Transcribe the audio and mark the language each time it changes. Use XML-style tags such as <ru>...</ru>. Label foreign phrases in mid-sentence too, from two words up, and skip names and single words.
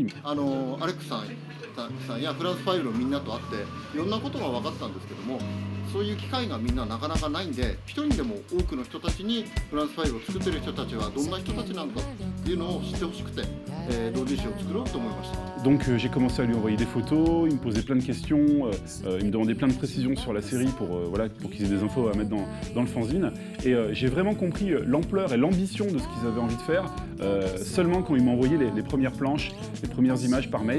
<ja>アレックさんやフランス5のみんなと会っていろんなことが分かったんですけども、そういう機会がみんななかなかないんで、一人でも多くの人たちにフランス5を作ってる人たちはどんな人たちなんだっていうのを知ってほしくて、同人誌を作ろうと思いました。</ja> <fr>Donc j'ai commencé à lui envoyer des photos, il me posait plein de questions, il me demandait plein de précisions sur la série pour qu'ils aient des infos à mettre dans le fanzine. Et j'ai vraiment compris l'ampleur et l'ambition de ce qu'ils avaient envie de faire seulement quand ils m'ont envoyé les premières planches, les premières images par mail.</fr>